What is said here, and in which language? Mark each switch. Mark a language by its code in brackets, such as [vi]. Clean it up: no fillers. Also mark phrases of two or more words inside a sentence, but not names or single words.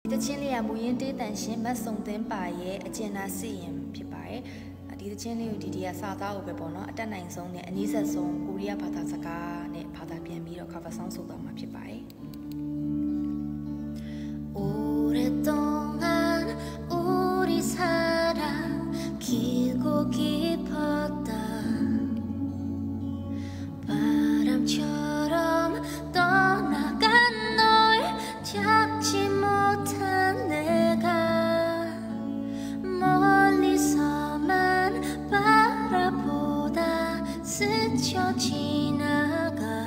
[my] တချင်းလေးကမူရင်းတေးတန်ရှင်မတ်စုံသင်းပါရဲ့အကျဉ်းသား စီရင်ဖြစ်ပါတယ်ဒီတချင်းလေးကိုဒီကစာသားကိုပဲပေါ့နော်အတက်နိုင်ဆုံးနဲ့အနည်းဆက်ဆုံးကိုရီးယားဘာသာစကားနဲ့ဘာသာပြန်ပြီးတော့ [en] cover song [my] ဆိုတော့မှာဖြစ်ပါတယ် [ko] 오랫동안 우리 사랑 길고 깊었다 바람처럼 떠나간 널 잡지 못한 내가 멀리서만 바라보다 스쳐 지나가